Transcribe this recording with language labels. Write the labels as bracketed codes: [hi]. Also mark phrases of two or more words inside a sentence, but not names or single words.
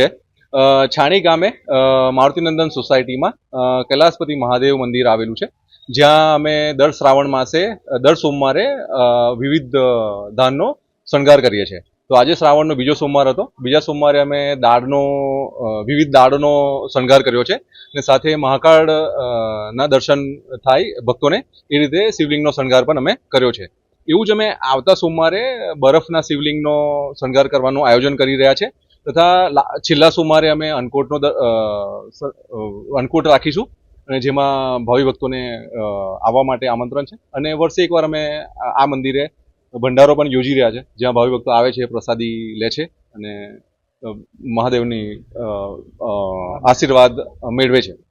[gu] છાણી ગામે મારુતિનંદન સોસાયટી માં કૈલાશપતિ મહાદેવ મંદિર આવેલું છે, જ્યાં અમે દર શ્રાવણ માસે દર સોમવારે વિવિધ દાનનો શણગાર કરીએ છે। તો આજ શ્રાવણનો બીજો સોમવાર હતો। બીજા સોમવારે અમે દાળનો વિવિધ દાળોનો શણગાર કર્યો છે ને સાથે મહાકાળ ના દર્શન થાય ભક્તોને એ રીતે શિવલિંગનો શણગાર પણ અમે કર્યો છે। એવું જ અમે આવતા સોમવારે બરફના શિવલિંગનો શણગાર કરવાનું આયોજન કરી રહ્યા છે તથા છેલ્લા સોમવારે અમે અન્નકૂટ રાખીશું અને જેમાં ભાવિ ભક્તોને આવવા માટે આમંત્રણ છે અને વર્ષે એકવાર અમે આ મંદિરે ભંડારો પણ યોજી રહ્યા છે, જ્યાં ભાવિ ભક્તો આવે છે, પ્રસાદી લે છે અને મહાદેવની આશીર્વાદ મેળવે છે।